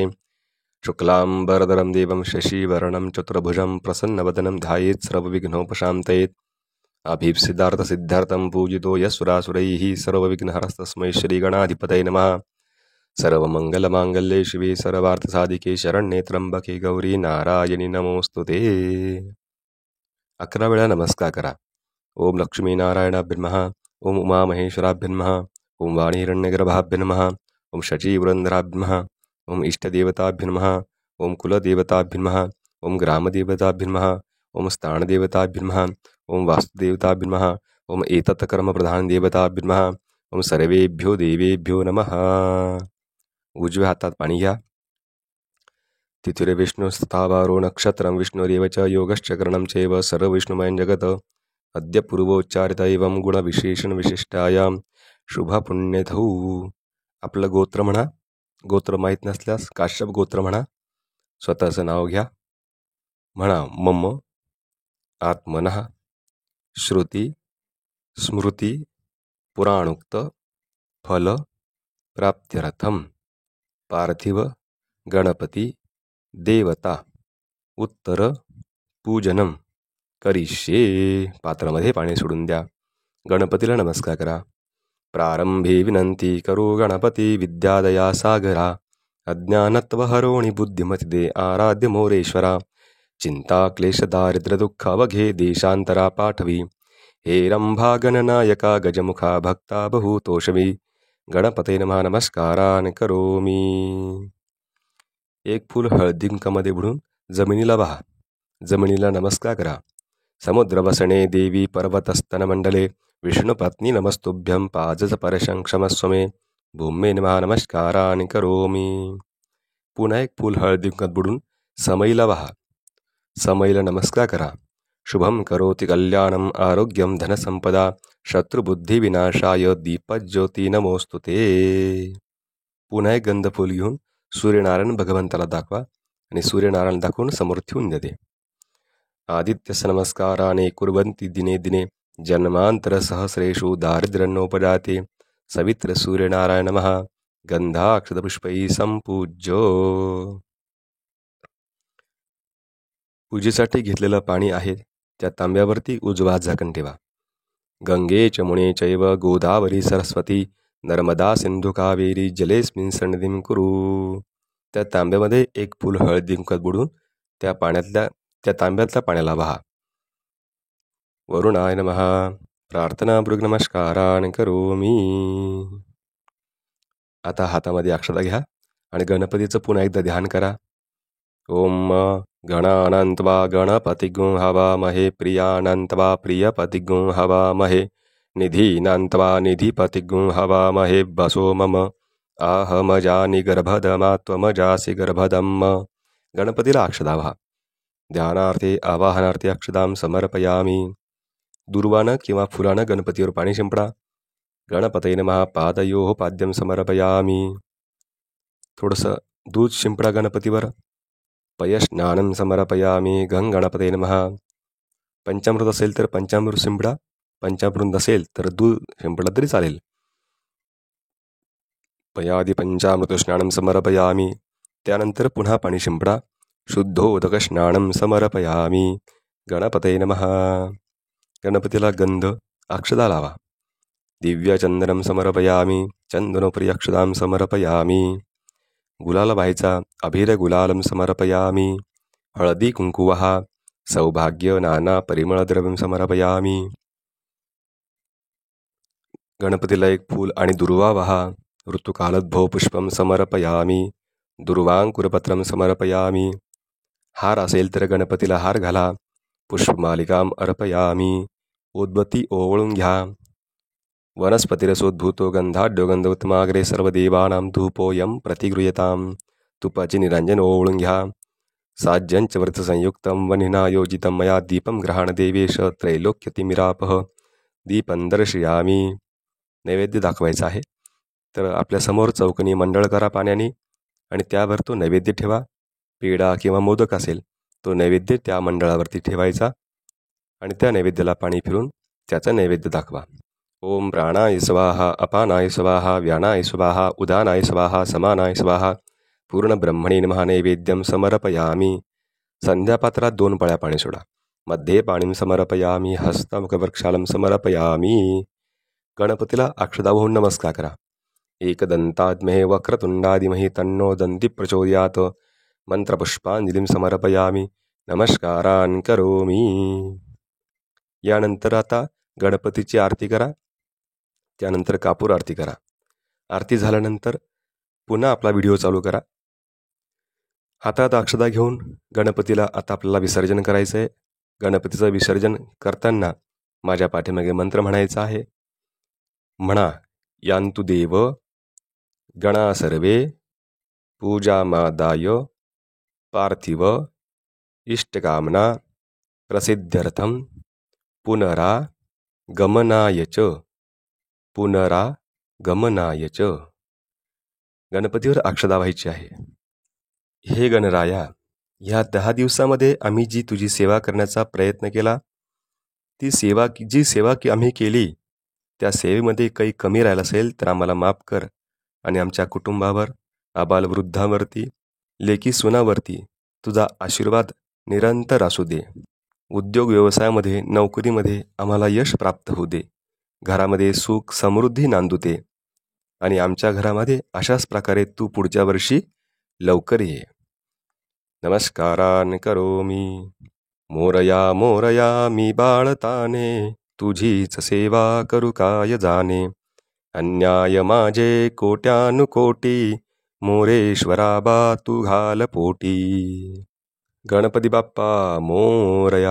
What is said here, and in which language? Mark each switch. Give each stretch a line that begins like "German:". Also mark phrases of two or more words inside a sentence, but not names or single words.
Sanskrit: शुक्लाम्बरधरं देवं शशिवर्णं चतुर्भुजं प्रसन्नवदनं ध्यायेत् सर्वविघ्नोपशान्तयेत्. अभीप्सितार्थसिद्धार्थं पूजितो यस्सुरासुरैः सर्वविघ्नहरस्तस्मै श्रीगणाधिपतये नमः. सर्वमङ्गलमाङ्गल्ये शिवे सर्वार्थसाधिके शरण्ये त्र्यंबके गौरी नारायणी नमोस्तुते.
Marathi: 11 वेळा नमस्कार करा.
Sanskrit: ओम लक्ष्मीनारायणाभ्य नमः, ओम उमामहेश्वराभ्य नमः, ओम वाणीहिरण्यगर्भाभ्य नमः, ओम शचीपुरंदराभ्य नमः, ओम इष्टदेवताभ्य नमः, ओम कुलदेवताभ्य नमः, ओम ग्रामदेवताभ्य नमः, ओम स्थानदेवताभ्य नमः, ओम वास्तुदेवताभ्य नमः, ओम एतत्कर्मप्रधानदेवताभ्य नमः, ओम सर्वेभ्यो देवेभ्यो नमः.
Marathi: उजव्या हातात पाणी घ्या.
Sanskrit: तिथिरे विष्णुस्तथावारो नक्षत्रं विष्णुरेव च योगश्चकरणं चैव सर्वविष्णुमयं जगत्. अद्य पूर्वोच्चारित एवं गुणविशेषण विशिष्टायां शुभपुण्यधौ.
Marathi: आपलं गोत्र म्हणा. गोत्र माहीत नसल्यास काश्यप गोत्र म्हणा. स्वतःचं नाव घ्या.
Sanskrit: म्हणा मम आत्मनः श्रुती स्मृती पुराणोक्त फल प्राप्त्यर्थम पार्थिव गणपती देवता उत्तर पूजनम करिष्ये.
Marathi: पात्रामध्ये पाणी सोडून द्या. गणपतीला नमस्कार करा. प्रारंभे विनंती करो गणपती विद्यादया सागरा. अज्ञानत्वहरोणि बुद्धिमतिदे आराध्य मोरेश्वरा. चिंता क्लेश दारिद्र्य दुःख अवघे देशांतरा पाठवी. हे रंभा गणनायका गजमुखा भक्ता बहुतोषवी.
Sanskrit: गणपते नमः नमस्कारान करोमी.
Marathi: एक फूल हळदीकुंकामध्ये बुडून जमिनीला वाहा. जमिनीला नमस्कार करा.
Sanskrit: समुद्रवसने देवी पर्वतस्तनमंडले विष्णुपत्नी नमस्तुभ्यं पाजस परशं क्षमस्व मे. भूमे नमः नमस्कारान करोमी.
Marathi: पुन्हा एक फूल हळदीकुंकात बुडून समईला वाहा. समईला नमस्कार करा.
Sanskrit: शुभम करोति कल्याणम आरोग्यम धनसंपदा शत्रुबुद्धिविनाशाय दीपज्योती नमोस्तुते.
Marathi: पुन्हा एक गंध फूल घेऊन सूर्यनारायण भगवंताला दाखवा आणि सूर्यनारायण दाखवून समोर ठेवून देते.
Sanskrit: आदित्यस्य नमस्काराने कुर्वन्ति दिने दिने जन्मांतर सहस्रेषु दारिद्र्यनोपजाते. सवित्र सूर्यनारायण नमः. गंधाक्षतपुष्पैः संपूज्य.
Marathi: पूजेसाठी घेतलेलं पाणी आहे त्या तांब्यावरती उजवा झाकण ठेवा.
Sanskrit: गंगे चमुने चैव गोदावरी सरस्वती नर्मदा सिंधू कावेरी जलेस्मिन् सन्निधिं कुरु.
Marathi: त्या तांब्यामध्ये एक फूल हळदी कुंकात बुडून त्या तांब्यातल्या पाण्याला वाहा.
Sanskrit: वरुणाय नमः. प्रार्थनापूर्वक नमस्कारान् करोमि.
Marathi: आता हातामध्ये अक्षता घ्या आणि गणपतीचं पुन्हा एकदा ध्यान करा.
Sanskrit: ओम गणानन्त्वा गणपतिगुं हवामहे प्रियानन्त्वा प्रियपतिगुं हवामहे निधीनान्त्वा निधिपतिगुं हवामहे वसो मम आहमजानि गर्भदमा त्वमजासि गर्भदम्.
Marathi: गणपतीला अक्षता वाहा.
Sanskrit: ध्यानार्थे आवाहनार्थे अक्षतां समर्पयामी.
Marathi: दुर्वानं किंवा फुलानं गणपतीवर पाणी शिंपडा.
Sanskrit: गणपतये नमः. पादयोः पाद्यं समर्पयामी.
Marathi: थोडंसं दूध शिंपडा गणपतीवर.
Sanskrit: पयस्नानं समर्पयामी. गणपतये नमः.
Marathi: पंचामृत असेल तर पंचामृत शिंपडा. पंचामृत नसेल तर दूध शिंपडा तरी चालेल.
Sanskrit: पयादि पंचामृत स्नानं समर्पयामी.
Marathi: त्यानंतर पुन्हा पाणी शिंपडा.
Sanskrit: शुद्धोदक स्नानं समर्पयामी. गणपतये नमः.
Marathi: गणपतीला गंध अक्षता लावा.
Sanskrit: दिव्यचंदनं समर्पयामी. चंदनोपरि अक्षतां समर्पयामी.
Marathi: गुलाल व्हायचा.
Sanskrit: अभिर गुलालं समर्पयामी. हळदी कुंकुवः सौभाग्य नाना परिमळद्रव्यं समर्पयामी.
Marathi: गणपतीला एक फूल आणि दुर्वा वाहा.
Sanskrit: ऋतुकालोद्भव पुष्पं समर्पयामी. दुर्वांकुरपत्रं समर्पयामी.
Marathi: हार असेल तर गणपतीला हार घाला.
Sanskrit: पुष्पमालिकां अर्पयामी.
Marathi: उद्बत्ती ओवळून घ्या.
Sanskrit: वनस्पतिरसोद्भूतो गंधाढ्यो गंधोत्तमाग्रे सर्वदेवानां धूपोऽयं प्रतिगृह्यतां.
Marathi: तुपाची निरांजन ओवळून घ्या.
Sanskrit: साज्यंच व्रतसंयुक्तं वह्निना योजितं मया दीपं ग्रहाण देवेश त्रैलोक्यतिमिरापः. दीपं दर्शयामी.
Marathi: नैवेद्य दाखवायचा आहे तर आपल्यासमोर चौकनी मंडळ करा पाण्याने आणि त्यावर तो नैवेद्य ठेवा. पेढा किंवा मोदक असेल तो नैवेद्य त्या मंडळावरती ठेवायचा आणि त्या नैवेद्याला पाणी फिरून त्याचा नैवेद्य दाखवा.
Sanskrit: ओम प्राणाय स्वाहा. अपानाय स्वाहा. व्यानाय स्वाहा. उदानाय स्वाहा. समानाय स्वाहा. पूर्ण ब्रह्मणे नमः. नैवेद्यं समर्पयामी.
Marathi: संध्यापात्रात 2 पळ्या पाणी सोडा.
Sanskrit: मध्ये पाणीं समर्पयामी. हस्तमुखवृक्षालं समर्पयामी.
Marathi: गणपतीला अक्षता वाहून नमस्कार करा.
Sanskrit: एकदंताद्महे वक्रतुंडादिमहि तन्नो दन्ति प्रचोदयात्. मंत्रपुष्पांजलीं समर्पयामी. नमस्कारान् करोमि.
Marathi: यानंतर आता गणपतीची आरती करा. त्यानंतर कापूर आरती करा. आरती झाल्यानंतर पुन्हा आपला व्हिडिओ चालू करा. हातात अक्षता घेऊन गणपतीला आता आपल्याला विसर्जन करायचं आहे. गणपतीचं विसर्जन करताना माझ्या पाठीमागे मंत्र म्हणायचा आहे. म्हणा.
Sanskrit: यान्तु देव गणा सर्वे पूजामादाय पार्थिव इष्टकामना प्रसिद्ध्यर्थं पुनरागमनाय च. पुनरागमनाय च.
Marathi: गणपतीवर अक्षता व्हायची आहे. हे गणराया, ह्या 10 दिवसामध्ये आम्ही जी तुझी सेवा करण्याचा प्रयत्न केला ती सेवा आम्ही केली त्या सेवेमध्ये काही कमी राहिलं असेल तर आम्हाला माफ कर आणि आमच्या कुटुंबावर, आबालवृद्धांवरती, लेकी सुनावरती तुझा आशीर्वाद निरंतर असू दे. उद्योग व्यवसायामध्ये, नोकरीमध्ये आम्हाला यश प्राप्त होऊ दे. घरामध्ये सुख समृद्धी नांदू दे आणि आमच्या घरामध्ये अशाच प्रकारे तू पुढच्या वर्षी लवकर ये.
Sanskrit: नमस्कारान् करोमि.
Marathi: मोरया मोरया मी बाळताने तुझीच सेवा करू काय जाणे. अन्याय माझे कोट्यानुकोटी मोरेश्वरा बा तू घाल पोटी. गणपती बाप्पा मोरया.